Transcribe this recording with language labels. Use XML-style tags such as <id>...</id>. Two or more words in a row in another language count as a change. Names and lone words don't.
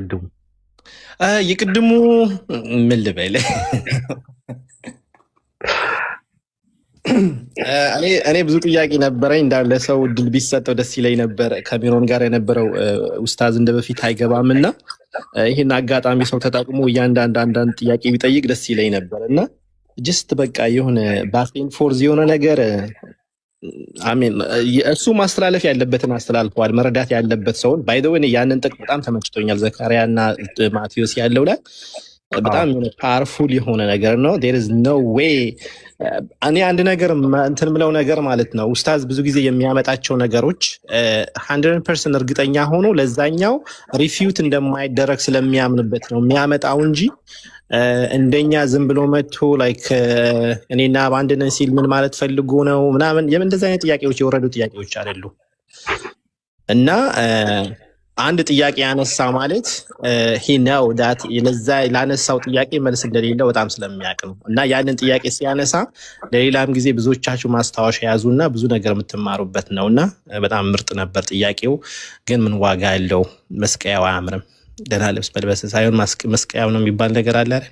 <am>የቅድሙ ምን ልበል እኔ ብዙ ጥያቄ ነበረኝ። እንዳለ ሰው እድል ቢሰጠው ደስ ይለኝ ነበር። ከሚሮን ጋር የነበረው ኡስታዝ እንደ በፊት አይገባም እና ይህን አጋጣሚ ሰው ተጠቅሞ አንዳንድ ጥያቄ ቢጠይቅ ደስ ይለኝ ነበር እና ጅስት በቃ የሆነ</am> <en>back and forth</en> <am>የሆነ ነገር አሜን እሱ ማስተላለፍ ያለበትን አስተላልፈዋል። መረዳት ያለበት ሰውን</am> <en>by the way</en> <am>ያንን ጥቅም በጣም ተመችቶኛል። ዘካሪያና ማቴዎስ ያለው ላይ በጣም ፓወርፉል የሆነ ነገር ነው።</am> <en>there is no way</en> <am>እኔ አንድ ነገር እንትን ምለው ነገር ማለት ነው ኡስታዝ ብዙ ጊዜ የሚያመጣቸው ነገሮች 100% እርግጠኛ ሆኖ ለዛኛው ሪፊዩት እንደማይደረግ ስለሚያምንበት ነው የሚያመጣው እንጂ እንደኛ ዝም ብሎ መጥቶ ላይክ እኔና ባንድ ነን ሲል ምን ማለት ፈልጎ ነው ምናምን እንደዚህ አይነት ጥያቄዎች የወረዱ ጥያቄዎች አይደሉ። እና አንድ ጥያቄ ያነሳ ማለት</am> <en>he know that</en> <am>ለዛ ላነሳው ጥያቄ መልስ እንደሌለው በጣም ስለሚያውቅ ነው። እና ያንን ጥያቄ ሲያነሳ ለሌላም ጊዜ ብዙዎቻችሁ ማስታወሻ ያዙና ብዙ ነገር የምትማሩበት ነውና በጣም ምርጥ ነበር ጥያቄው። ግን ምን ዋጋ ያለው መስቀያው አያምርም። ደህና ልብስ መልበስ ሳይሆን መስቀያው ነው የሚባል ነገር አለ አይደል?</am>